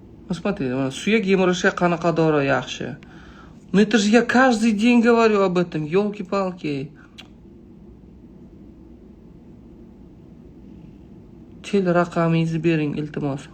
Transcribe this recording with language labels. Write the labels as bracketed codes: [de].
[uz] Смотрите, suyak yemirishga qanaqa dori yaxshi. [ru] Ну это же я каждый день говорю об этом, елки-палки. [uz] Tel raqamingizni bering, iltimos.